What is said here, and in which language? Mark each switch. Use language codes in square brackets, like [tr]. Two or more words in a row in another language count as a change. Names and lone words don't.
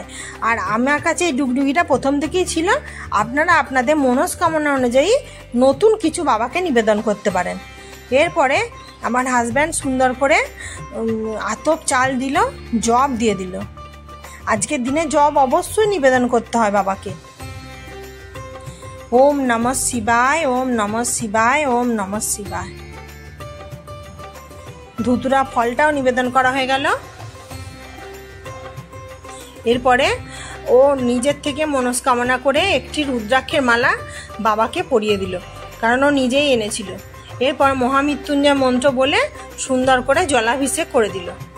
[bn] আর আমার কাছে এই ডুগডুগিটা প্রথম থেকেই ছিল। আপনারা আপনাদের মনস্কামনা অনুযায়ী নতুন কিছু বাবাকে নিবেদন করতে পারেন। এরপরে আমার হাজব্যান্ড সুন্দর করে আতপ চাল দিল, জব দিয়ে দিল। আজকের দিনে জব অবশ্যই নিবেদন করতে হয় বাবাকে। [sa] ওম নমঃ শিবায়, ওম নমঃ শিবায়, ওম নমঃ শিবায়। [bn] ধুতুরা ফলটাও নিবেদন করা হয়ে গেল। এরপরে ও নিজের থেকে মনস্কামনা করে একটি রুদ্রাক্ষের মালা বাবাকে পরিয়ে দিল, কারণ ও নিজেই এনেছিল। এরপর মহামৃত্যুঞ্জয় মন্ত্র বলে সুন্দর করে জলাভিষেক করে দিল।